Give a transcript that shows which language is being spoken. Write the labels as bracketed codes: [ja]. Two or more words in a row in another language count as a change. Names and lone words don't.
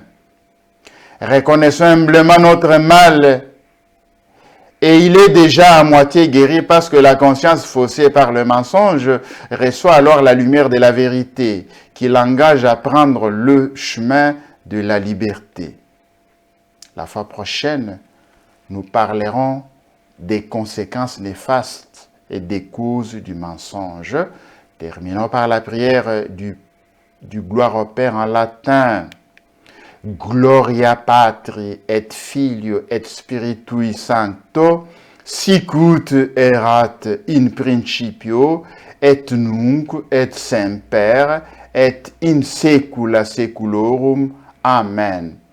[fr] Reconnaissons humblement notre mal et il est déjà à moitié guéri parce que la conscience faussée par le mensonge reçoit alors la lumière de la vérité qui l'engage à prendre le chemin de la liberté. La fois prochaine, nous parlerons des conséquences néfastes et des causes du mensonge. Terminons par la prière du gloire au Père en latin. [la] Gloria Patri et Filio et Spiritui Sancto, sic ut erat in principio, et nunc et semper, et in saecula saeculorum. Amen.